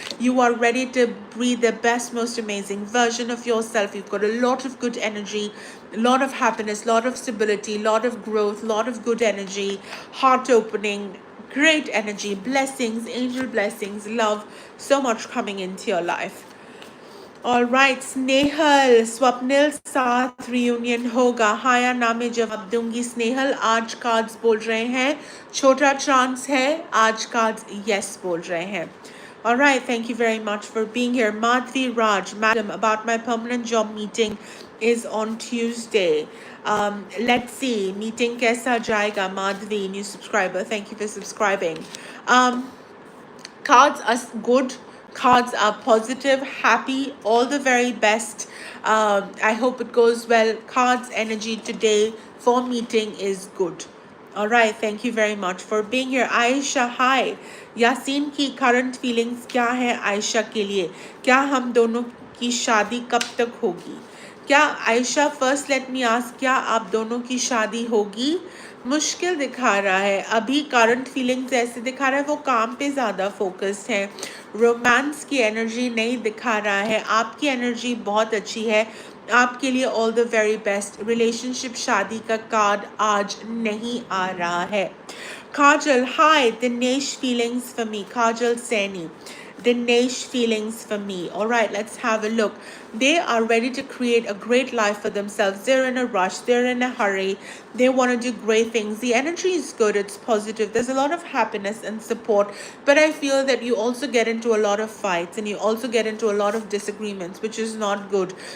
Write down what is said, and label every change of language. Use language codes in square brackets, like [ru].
[en] You are ready to breathe the best, most amazing version of yourself. You've got a lot of good energy, a lot of happiness, a lot of stability, a lot of growth, a lot of good energy, heart opening, great energy, blessings, angel blessings, love, so much coming into your life. All right, [hi] Snehal Swapnil साथ reunion होगा. हाया नामे जवाब दूंगी. स्नेहल आज cards बोल रहे हैं छोटा चांस है, आज कार्ड्स यस बोल रहे हैं. [en] All right, thank you very much for being here. Madhvi Raj, madam, about my permanent job meeting is on Tuesday. Let's see, meeting [hi] kaisa jayega. [en] Madhvi, new subscriber, thank you for subscribing. Cards are good. Cards are positive, happy, all the very best. I hope it goes well. Cards energy today for meeting is good. All right, thank you very much for being here. Aisha, hi. [hi] Yasin की [en] current feelings [hi] क्या है आयशा के लिए? क्या हम दोनों की शादी कब तक होगी? क्या Ayesha, [en] first let me ask, [hi] क्या आप दोनों की शादी होगी? मुश्किल दिखा रहा है अभी. [en] current feelings [hi] ऐसे दिखा रहा है वो काम पे ज़्यादा फोकस्ड है. रोमांस की एनर्जी नहीं दिखा रहा है. आपकी एनर्जी बहुत अच्छी है. आपके लिए [en] All the very best. [hi] Relationship शादी का कार्ड आज नहीं आ रहा है. काजल, हाय. [en] Dinesh, feelings for me. Kajal Saini, Dinesh, feelings for me. All right, let's have a look. They are ready to create a great life for themselves. They're in a rush, they're in a hurry, they want to do great things. The energy is good, it's positive. There's a lot of happiness and support, but I feel that you also get into a lot of fights and you also get into a lot of disagreements, which is not good.